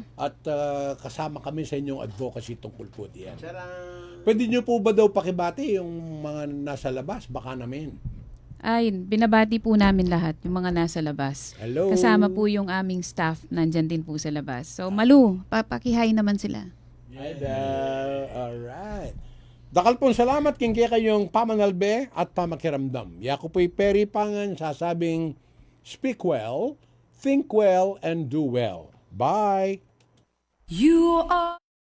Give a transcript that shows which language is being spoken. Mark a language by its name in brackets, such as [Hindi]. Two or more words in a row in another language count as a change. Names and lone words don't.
[Filipino] At kasama kami sa inyong advocacy tungkol po diyan. Pwede niyo po ba daw pakibati yung mga nasa labas? Baka namin. Ay, binabati po namin lahat, yung mga nasa labas. Hello. Kasama po yung aming staff, nandyan din po sa labas. So, Malu, papakihay naman sila. Alright. [Pampanga] Dakal pong salamat king kaya kayong pamanalbe at pamakiramdam. Yako po'y Peri Pangan sasabing, [English] speak well, think well, and do well. Bye! You are